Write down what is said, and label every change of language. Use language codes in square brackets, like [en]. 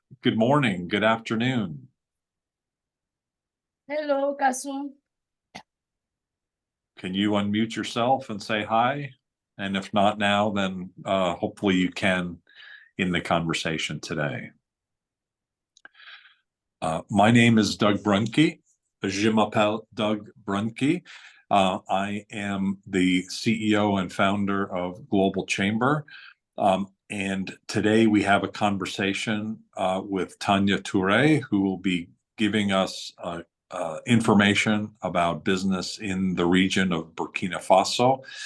[en] Good morning, good afternoon. Hello, Kasum. Can you unmute yourself and say hi? And if not now, then hopefully you can in the conversation today. My name is Doug Brunke. [fr] Je m'appelle Doug Brunke. [en] I am the CEO and founder of Global Chamber. And today we have a conversation with Tanya Touré, who will be giving us information about business in the region of Burkina Faso.